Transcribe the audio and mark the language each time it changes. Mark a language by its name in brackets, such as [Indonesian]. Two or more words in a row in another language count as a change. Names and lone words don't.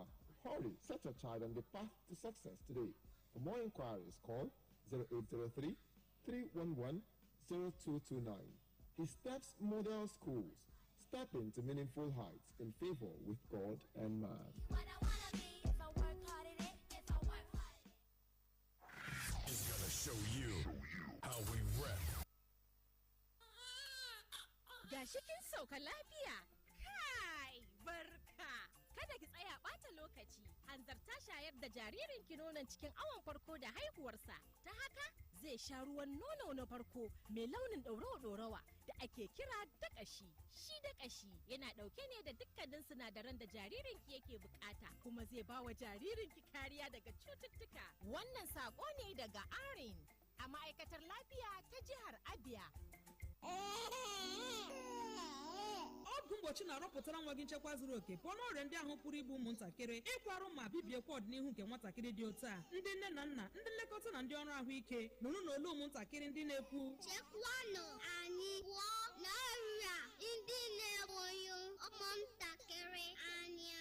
[English] Hurry, set your child on the path to success today. For more inquiries, call 0803 311 0229. His Steps Model Schools. Step into meaningful heights in favor with God and man. Is gonna show you how we rep. [Hausa] Gashi kin sauka lafiya. Kai, barka. Kada ki tsaya ɓata lokaci. Hanzarta shayar da jaririnki nonon cikin awon farko da haihuwarsa. Ta haka zai sha ruwan nono na farko mai launin ɗorawa-ɗorawa da ake kira daƙashi. Shi daƙashi yana ɗauke ne da dukkanin sinadaran da jaririnki yake bukata, kuma zai ba wa jaririnki kariya daga cututtuka. Wannan saƙo ne daga ARIN a ma'aikatar lafiya ta jihar Abia. [Igbo] Ọgwụ mgbochi na-arọpụtara nwa gị nchekwa zuru oke pụọ n'ọrịa ndị ahụ pụrụ igbu ụmụntakịrị, ịkwarụ ma bibiekwa ọdịnihu nke nwatakịrị dị otu a. Ndị nne na nna, ndị nlekọta na ndị ọrụ ahụike nụrụ n'olu ụmụntakịrị ndị na-ekwu chekwanụ anyị pụọ n'ọrịa ndị na-egbu ụmụntakịrị anya.